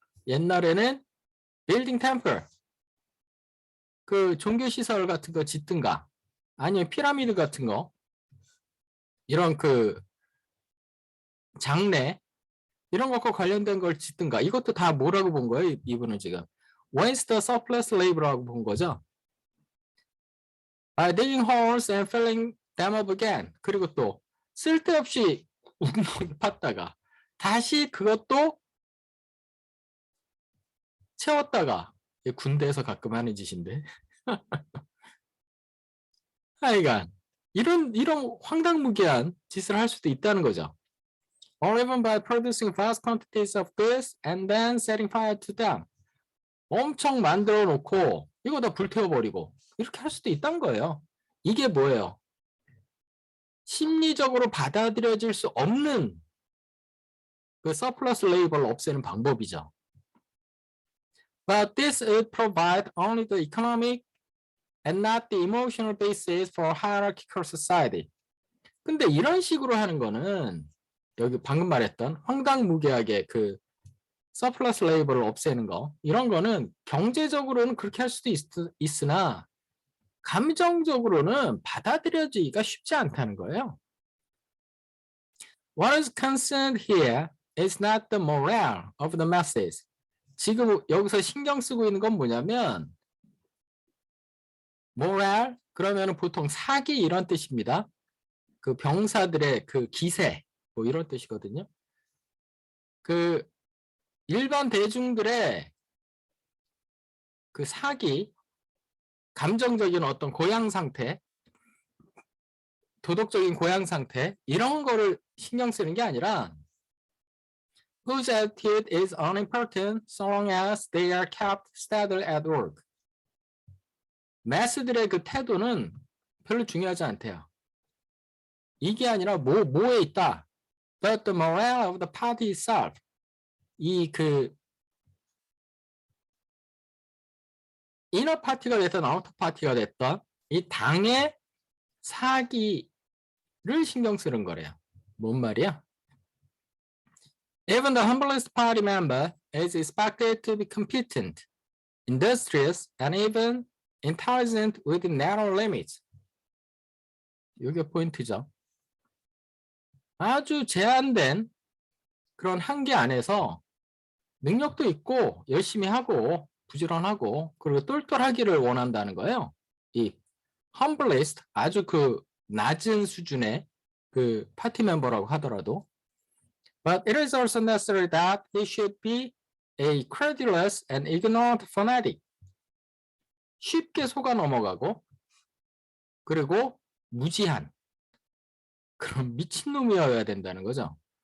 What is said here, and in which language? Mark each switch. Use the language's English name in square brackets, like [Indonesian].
[Korean] 옛날에는 빌딩 템플, 그 종교시설 같은 거 짓든가 아니면 피라미드 같은 거 이런 그 장례 이런 것과 관련된 걸 짓든가 이것도 다 뭐라고 본 거예요? 이분은 지금 [English] When's the surplus labor [Korean] 라고 본 거죠. [English] By digging holes and filling them up again. [Korean] 그리고 또 쓸데없이 웅덩이 팠다가 다시 그것도 채웠다가 군대에서 가끔 하는 짓인데 하여간 이런 황당무계한 짓을 할 수도 있다는 거죠. [English] Or even by producing vast quantities of goods and then setting fire to them. [Korean] 엄청 만들어 놓고 이거 다 불태워버리고 이렇게 할 수도 있다는 거예요. 이게 뭐예요? 심리적으로 받아들여질 수 없는 그 서플러스 레이버를 없애는 방법이죠. [English] But this would provide only the economic and not the emotional basis for hierarchical society. [Korean] 근데 이런 식으로 하는 거는 여기 방금 말했던 황당무계하게 그 서플러스 레이버를 없애는 거 이런 거는 경제적으로는 그렇게 할 수도 있으나 감정적으로는 받아들여지기가 쉽지 않다는 거예요. [English] What is concerned here is not the morale of the masses. [Korean] 지금 여기서 신경 쓰고 있는 건 뭐냐면 morale 그러면 보통 사기 이런 뜻입니다. 그 병사들의 그 기세 뭐 이런 뜻이거든요. 그 일반 대중들의 그 사기, 감정적인 어떤 고양 상태, 도덕적인 고양 상태 이런 거를 신경 쓰는 게 아니라 [English] whose attitude is unimportant so long as they are kept steady at work. [Korean] 매스들의 그 태도는 별로 중요하지 않대요. 이게 아니라 뭐에 있다. [English] But the morale of the party itself. [Korean] 이 그 이너 파티가 됐든 아우터 파티가 됐던 이 당의 사기를 신경 쓰는 거래요. 뭔 말이야? [English] Even the humblest party member is expected to be competent, industrious, and even intelligent within narrow limits. [Korean] 이게 포인트죠. 아주 제한된 그런 한계 안에서 능력도 있고 열심히 하고 부지런하고 그리고 똘똘하기를 원한다는 거예요. 이 humblest 아주 그 낮은 수준의 그 파티 멤버라고 하더라도 [English] But it is also necessary that he should be a credulous and ignorant fanatic. [Korean] 쉽게 속아 넘어가고 그리고 무지한 그런 미친놈이어야 된다는 거죠.